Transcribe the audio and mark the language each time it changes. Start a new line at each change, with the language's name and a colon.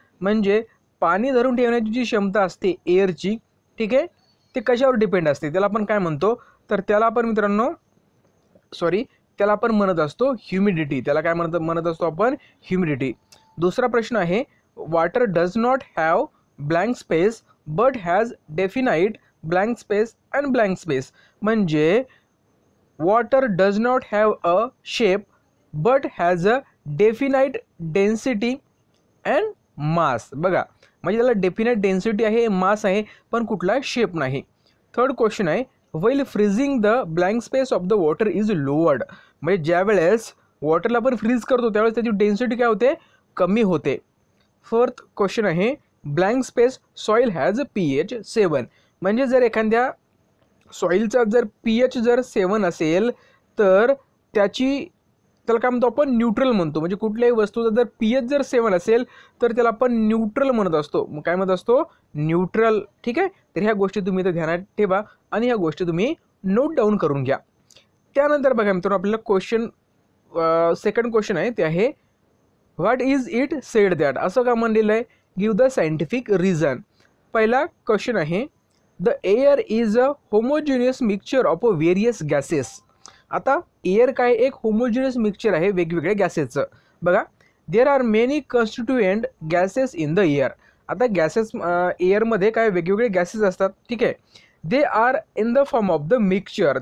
Marathi: म्हणजे पाणी धरून ठेवण्याची जी क्षमता असते एअरची, ठीक आहे, ते कशावर डिपेंड असते त्याला आपण काय म्हणतो, तर त्याला आपण मित्रांनो त्याला आपण म्हणत असतो ह्युमिडिटी। त्याला काय म्हणत असतो आपण, ह्युमिडिटी। दुसरा प्रश्न आहे,
English: Water does not have blank space but has definite blank space and blank space.
Marathi: म्हणजे
English: water does not have a shape but has a definite density and mass।
Marathi: बघा, म्हणजे त्याला डेफिनाइट डेन्सिटी आहे, मास आहे, पण कुठला शेप नाही। थर्ड क्वेश्चन आहे,
English: while freezing the blank space of the water is lowered।
Marathi: म्हणजे ज्या वेळेस वॉटरला आपण फ्रीज करतो त्यावेळेस त्याची डेन्सिटी काय होते, कमी होते। फोर्थ क्वेश्चन आहे,
English: Blank space soil has pH 7।
Marathi: म्हणजे जर एखाद्या सॉइलचा जर pH जर 7 असेल तर त्याला काय म्हणतो आपण, न्यूट्रल म्हणतो। म्हणजे कुठल्याही वस्तूचा जर pH जर 7 असेल तर त्याला आपण न्यूट्रल म्हणत असतो। मग काय म्हणत असतो, न्यूट्रल, ठीक आहे। तर ह्या गोष्टी तुम्ही इथे ध्यानात ठेवा आणि ह्या गोष्टी तुम्ही नोट डाऊन करून घ्या। त्यानंतर बघा मित्रांनो, आपल्याला सेकंड क्वेश्चन आहे, ते आहे,
English: What is it said that.
Marathi: असं का म्हणलेलं आहे,
English: Give the scientific reason.
Marathi: पहिला क्वेश्चन आहे,
English: The air is a homogeneous mixture of various gases.
Marathi: आता एअर काय, एक होमोजिनियस मिक्सचर आहे वेगवेगळ्या गॅसेसचं। बघा,
English: There are many constituent gases in the air.
Marathi: आता गॅसेस एअरमध्ये काय वेगवेगळे गॅसेस असतात, ठीक आहे।
English: They are in the form of the mixture.